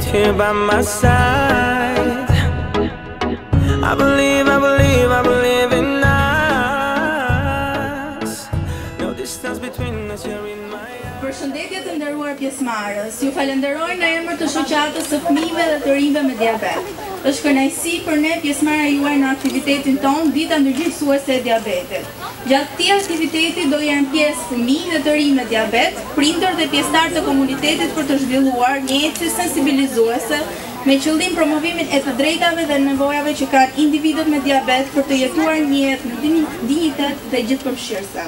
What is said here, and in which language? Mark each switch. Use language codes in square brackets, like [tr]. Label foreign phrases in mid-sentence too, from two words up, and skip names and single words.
[en] here by my side. I believe in us. No distance between us, you're in my eyes. [sq] Përshëndetje të nderuar pjesëmarrës. Ju falenderoj në emër të shoqatës së fëmijëve dhe të rinjve me diabet. Është kënaqësi për ne pjesëmarrja juaj në aktivitetin tonë Dita Ndërgjegjësuese e Diabetit. Gjatë këtij aktiviteti do jenë pjesë fëmijë dhe të rinj me diabet, prindër dhe pjesëtarë të komunitetit për të zhvilluar një ecje sensibilizuese me qëllim promovimin e të drejtave dhe nevojave që kanë individët me diabet për të jetuar një jetë në dinjitet dhe gjithëpërfshirëse.